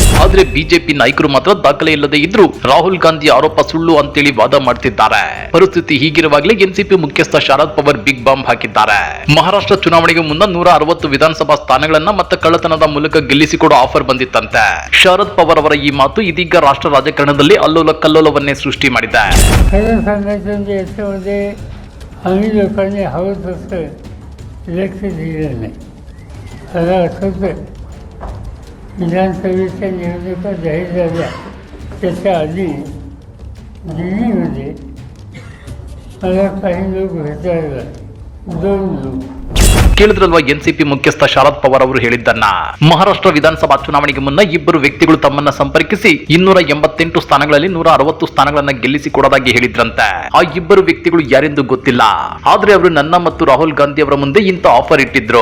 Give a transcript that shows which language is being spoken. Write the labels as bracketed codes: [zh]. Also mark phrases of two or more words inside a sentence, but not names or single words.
[kn] ಆದ್ರೆ ಬಿಜೆಪಿ ನಾಯಕರು ಮಾತ್ರ ದಾಖಲೆ ಇಲ್ಲದೆ ಇದ್ರು ರಾಹುಲ್ ಗಾಂಧಿ ಆರೋಪ ಸುಳ್ಳು ಅಂತೇಳಿ ವಾದ ಮಾಡ್ತಿದ್ದಾರೆ. ಪರಿಸ್ಥಿತಿ ಹೀಗಿರುವಾಗಲೇ ಎನ್ಸಿಪಿ ಮುಖ್ಯಸ್ಥ ಶರದ್ ಪವಾರ್ [en] big bomb [kn] ಹಾಕಿದ್ದಾರೆ. ಮಹಾರಾಷ್ಟ್ರ ಚುನಾವಣೆಗೆ ಮುನ್ನ 160 ವಿಧಾನಸಭಾ ಸ್ಥಾನಗಳನ್ನ ಮತ ಕಳ್ಳತನದ ಮೂಲಕ ಗೆಲ್ಲಿಸಿಕೊಡೋ ಆಫರ್ ಬಂದಿತ್ತಂತೆ. ಶರದ್ ಪವಾರ್ ಅವರ ಈ ಮಾತು ಇದೀಗ ರಾಷ್ಟ್ರ ರಾಜಕಾರಣದಲ್ಲಿ ಅಲ್ಲೋಲ ಕಲ್ಲೋಲವನ್ನೇ सृष्टी ಮಾಡಿದೆ. [mr] खरं असंच विधानसभेच्या निवडणुका जाहीर झाल्या त्याच्या आधी दिल्लीमध्ये मला काही लोक भेटायला 2 लोक. [kn] ಕೇಳಿದ್ರಲ್ವಾ ಎನ್ಸಿಪಿ ಮುಖ್ಯಸ್ಥ ಶರದ್ ಪವಾರ್ ಅವರು ಹೇಳಿದ್ದನ್ನ. ಮಹಾರಾಷ್ಟ್ರ ವಿಧಾನಸಭಾ ಚುನಾವಣೆಗೆ ಮುನ್ನ ಇಬ್ಬರು ವ್ಯಕ್ತಿಗಳು ತಮ್ಮನ್ನ ಸಂಪರ್ಕಿಸಿ 288 ಸ್ಥಾನಗಳಲ್ಲಿ 160 ಸ್ಥಾನಗಳನ್ನ ಗೆಲ್ಲಿಸಿಕೊಡೋದಾಗಿ ಹೇಳಿದ್ರಂತೆ. ಆ ಇಬ್ಬರು ವ್ಯಕ್ತಿಗಳು ಯಾರೆಂದು ಗೊತ್ತಿಲ್ಲ. ಆದ್ರೆ ಅವರು ನನ್ನ ಮತ್ತು ರಾಹುಲ್ ಗಾಂಧಿ ಅವರ ಮುಂದೆ ಇಂಥ ಆಫರ್ ಇಟ್ಟಿದ್ರು.